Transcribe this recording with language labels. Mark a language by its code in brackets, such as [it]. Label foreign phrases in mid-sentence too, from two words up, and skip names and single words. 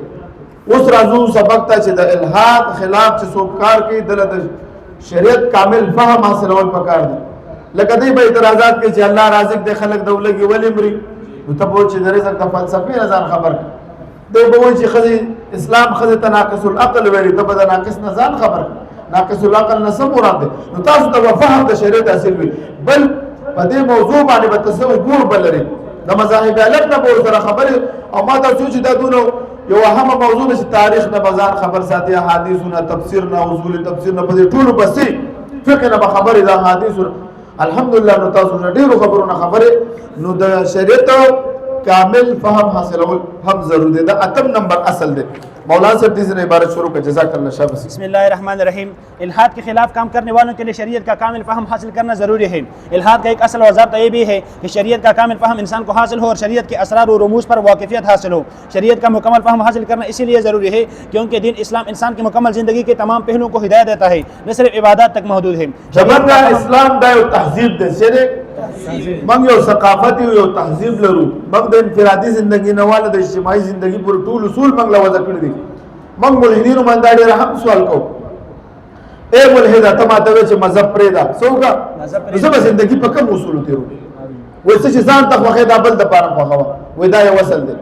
[ps] اوس راځو سبق ته چې د الحاد خلاف چې څوک کار کوي دله د شریعت کامل فهم حاصلول پکار دی. لکه دوی به اعتراضات کوي چې الله رازق دی خلک د ولږي ولې مري نو ته به وایي چې د رزق د فلسفې نه ځان خبر کړه. دوی به وایي چې ښځې اسلام ښځې ته [ar] ناقص العقل [ps] ویلي ته به د ناقص نه ځان خبر کړه. [ar] ناقص العقل [ps] نه څه مراد دی؟ نو تاسو ته به فهم د شریعت حاصل وي. بل په دې موضوع باندې به ته څه عبور به لرې د مذاهب الګ نه به ورسره خبرې او ما تاسو چې دا دونه یو اهمه موضوع ده چې تاریخ نه به ځان خبر ساتي احادیثونه تفسیر نه اصول تفسیر نه په دې ټولو پسې فقه نه به خبرې د احادیثو الحمدلله نو تاسو نه ډېرو خبرونه خبرې نو د شریعت کامل فهم حاصلول هم ضروري دی. دا اتم نمبر اصل دی. [ur] مولانا صاحب سے عبارت شروع کر [ar] جزاک اللہ [ur] شاہ. [ar] بسم اللہ الرحمن الرحیم. [ur] الحاد کے خلاف کام کرنے والوں کے لیے شریعت کا کامل فہم حاصل کرنا ضروری ہے. الحاد کا ایک اصل و ضابطہ یہ بھی ہے کہ شریعت کا کامل فہم انسان کو حاصل ہو اور شریعت کے اسرار و رموز پر واقفیت حاصل ہو. شریعت کا مکمل فہم حاصل کرنا اسی لیے ضروری ہے کیونکہ دین اسلام انسان کی مکمل زندگی کے تمام پہلوؤں کو ہدایت دیتا ہے نہ صرف عبادات تک محدود ہے. [ps] اسلام دا یو تہذیب دی موږ یو ثقافت یو تهذیب لرو. موږ د انفرادي زندگی نه والا د اجتماعي زندگی پر ټول اصول موږ له وضع کړي دي. موږ ملحدینو باندې ډېر هم سوال کوو اے ملحده ته ماته وایې چې مذهب پرېږده څه وکړه زه به زندګي په کوم اصولو تېرو وایي څه چې ځان ته خوښوې دا بل دپاره خوښوه وایي دا یو اصل دی.